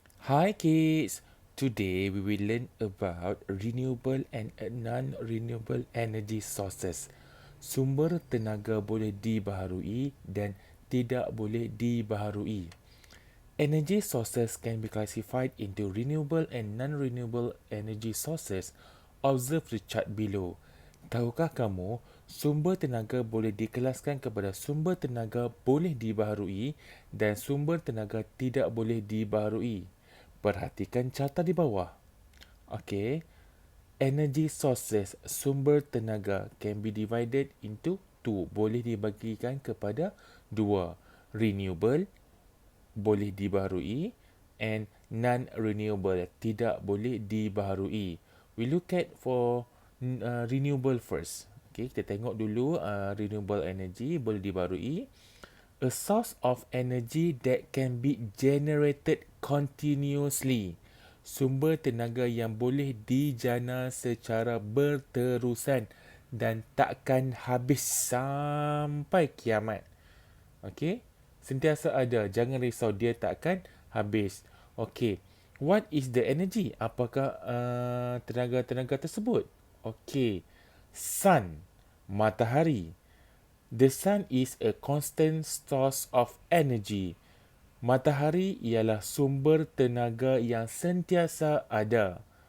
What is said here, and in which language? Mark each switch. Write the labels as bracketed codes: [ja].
[en] Hi kids, today we will learn about renewable and non-renewable energy sources. [ms] Sumber tenaga boleh dibaharui dan tidak boleh dibaharui. [en] Energy sources can be classified into renewable and non-renewable energy sources. Observe the chart below. [ms] Tahukah kamu, sumber tenaga boleh dikelaskan kepada sumber tenaga boleh dibaharui dan sumber tenaga tidak boleh dibaharui. Perhatikan carta di bawah. Okay. [en] Energy sources, [ms] sumber tenaga, [en] can be divided into two. [ms] Boleh dibagikan kepada dua. Renewable, boleh dibaharui, [en] and non-renewable, [ms] tidak boleh dibaharui. [en] We look at for renewable first. Okay, [ms] kita tengok dulu [en] renewable energy [ms] boleh dibaharui. [en] A source of energy that can be generated continuously. [ms] Sumber tenaga yang boleh dijana secara berterusan dan takkan habis sampai kiamat. Okey, sentiasa ada. Jangan risau, dia takkan habis. [en] Okey, what is the energy? [ms] Apakah tenaga-tenaga tersebut? [en] Okey, sun, matahari. The sun is a constant source of energy. [ms] Matahari ialah sumber tenaga yang sentiasa ada.